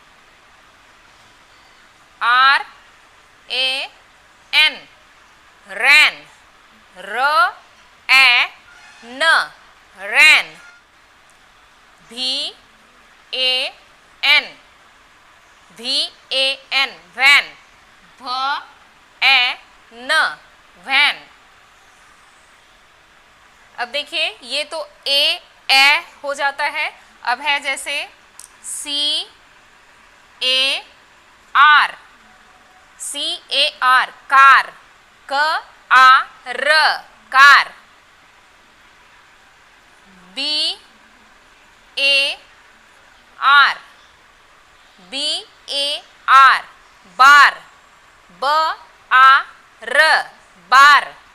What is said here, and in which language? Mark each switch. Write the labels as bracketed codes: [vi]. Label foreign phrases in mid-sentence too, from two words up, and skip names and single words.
[en] R A N, ran, R A N, ran, V A N, V A N, van, V A N, van। [hi] अब देखिए ये तो ए हो जाता है। अब है जैसे [en] C A R, C A R, कार, K A R, कार, B A R, B A R, बार, B A R, बार,